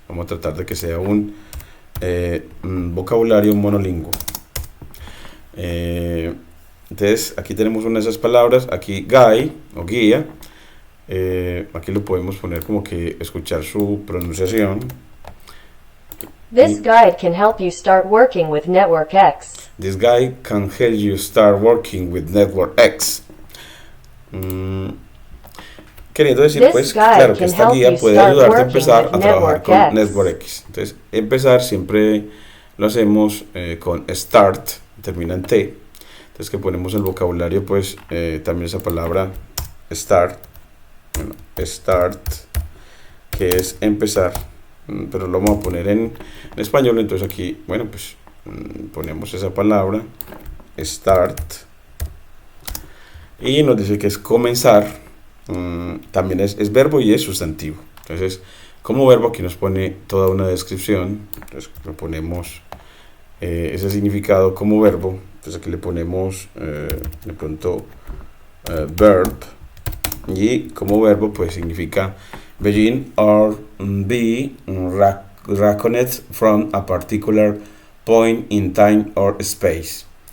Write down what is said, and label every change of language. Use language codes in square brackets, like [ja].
[es] Vamos a tratar de que sea un vocabulario monolingüe. Entonces aquí tenemos una de esas palabras, aquí guy o guía. Aquí lo podemos poner como que escuchar su pronunciación. [en] This guide can help you start working with Network X. This guide can help you start working with Network X. [es] Queriendo decir, pues, claro, que esta guía puede ayudarte a empezar a trabajar con Network X. Entonces, empezar siempre lo hacemos con start, termina en T. Entonces, que ponemos el vocabulario, pues, también esa palabra start. Bueno, start, que es empezar, pero lo vamos a poner en español. Entonces aquí, bueno, pues ponemos esa palabra start y nos dice que es comenzar. También es verbo y es sustantivo. Entonces, como verbo aquí nos pone toda una descripción. Entonces le ponemos ese significado como verbo. Entonces aquí le ponemos de pronto verb. Y como verbo pues significa [en] begin or be reckoned from a particular point in time or space.